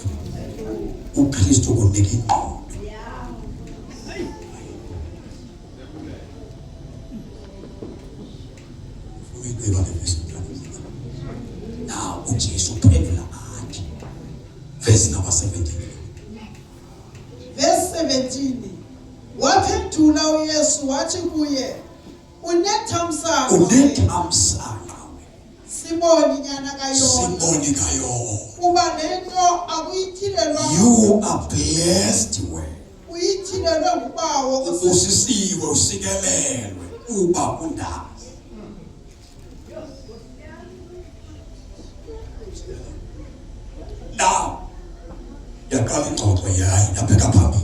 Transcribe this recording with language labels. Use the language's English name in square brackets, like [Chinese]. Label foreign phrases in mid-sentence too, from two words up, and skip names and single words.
[Xhosa] uKristu kunika ingqondo. Now uJesu uphendula athi [English] verse number 17. Verse 17. [Xhosa] Waphendula uYesu wathi kuye, unethamsanqa Simoni nyana kaYona. Kuba lento akuyithilelwa. [English] You are blessed well. [Xhosa] Uyithilelwe nguBawo usisiwe usikelelwe uba undaba. Now yaqala ingxoxo yayo yabheka phambili.